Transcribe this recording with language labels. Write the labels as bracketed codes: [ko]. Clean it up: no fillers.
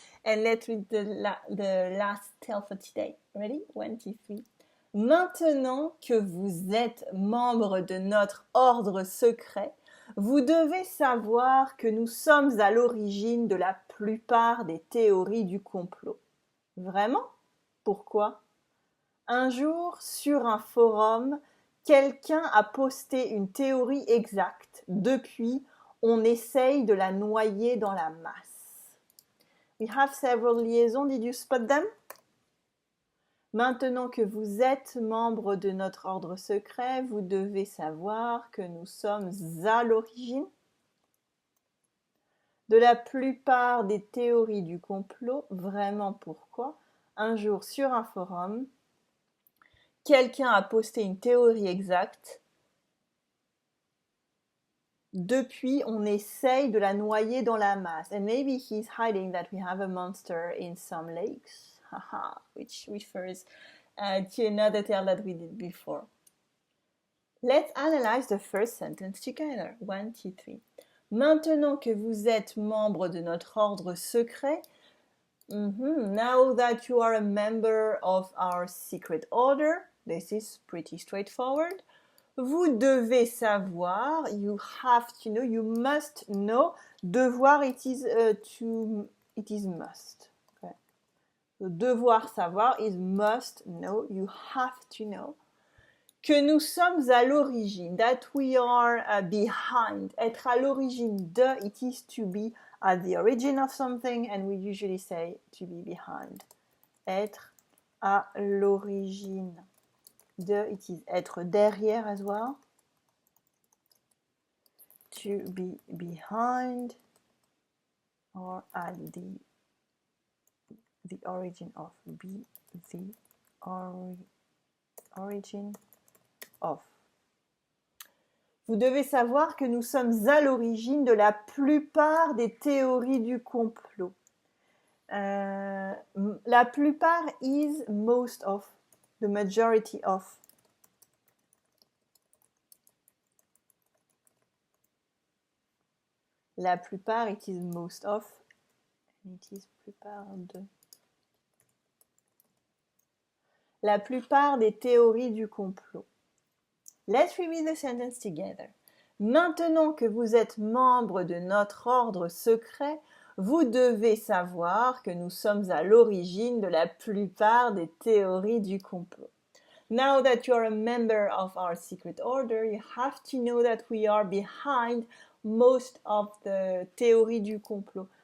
[en] And let's read the last tale for today. Ready? 1, 2, 3. [fr] Maintenant que vous êtes membre de notre ordre secret, vous devez savoir que nous sommes à l'origine de la plupart des théories du complot. Vraiment? Pourquoi? Un jour, sur un forum, quelqu'un a posté une théorie exacte. Depuis, on essaye de la noyer dans la masse. [en] We have several liaisons. Did you spot them? [fr] Maintenant que vous êtes membre de notre ordre secret, vous devez savoir que nous sommes à l'origine de la plupart des théories du complot. Vraiment, pourquoi? Un jour, sur un forum, quelqu'un a posté une théorie exacte. Depuis, on essaye de la noyer dans la masse. [en] And maybe he's hiding that we have a monster in some lakes. Haha, which refers to another tale that we did before. Let's analyze the first sentence together. 1, 2, 3. [fr] Maintenant que vous êtes membre de notre ordre secret, [en] now that you are a member of our secret order, this is pretty straightforward. [fr] Vous devez savoir, [en] you have to know, you must know. Devoir, it is must. Okay. So, [fr] devoir savoir [en] is must know, you have to know. [fr] Que nous sommes à l'origine, [en] that we are behind. [fr] Être à l'origine de, [en] it is to be at the origin of something, and we usually say to be behind. [fr] Être à l'origine de, [en] it is [fr] être derrière [en] as well. To be behind or at the origin of, be the origin of. [fr] Vous devez savoir que nous sommes à l'origine de la plupart des théories du complot. La plupart [en] is most of, the majority of. [fr] La plupart, [en] it is most of, and it is [fr] plupart de. la plupart des théories du complot. [en] Let's reread the sentence together. [fr] Maintenant que vous êtes membre de notre ordre secret, vous devez savoir que nous sommes à l'origine de la plupart des théories du complot. [en] Now that you're a member of our secret order, you have to know that we are behind most of the [fr] théories du complot.